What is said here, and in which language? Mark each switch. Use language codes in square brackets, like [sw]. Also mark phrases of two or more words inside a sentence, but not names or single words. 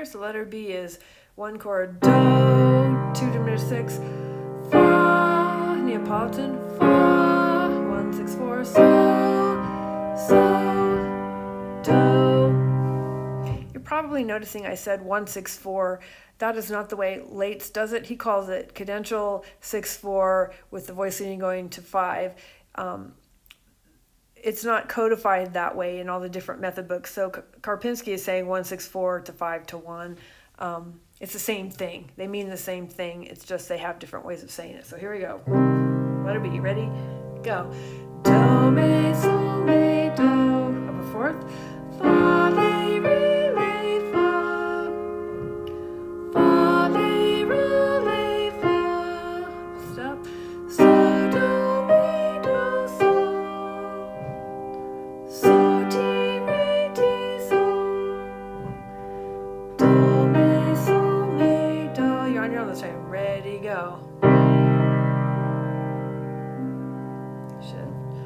[en] So letter B is 1 chord do, 2 diminished 6, fa, Neapolitan, fa, 1, 6, 4, so, do. You're probably noticing I said 1, 6, 4. That is not the way Lates does it. He calls it cadential 6, 4 with the voice leading going to 5. It's not codified that way in all the different method books. So Karpinski is saying 1, 6, 4 to 5 to 1. It's the same thing. They mean the same thing. It's just they have different ways of saying it. So here we go. Letter B. Ready? Go. Do, me, so, me, do. Up a 4th. Fa, le, re, le, fa. Fa, le, ru, le, fa. Stop. So, do, me, do, so. So, ti, re, ti, so. Do, me, so, me, do. You're on your own this time. Ready, go. Shift.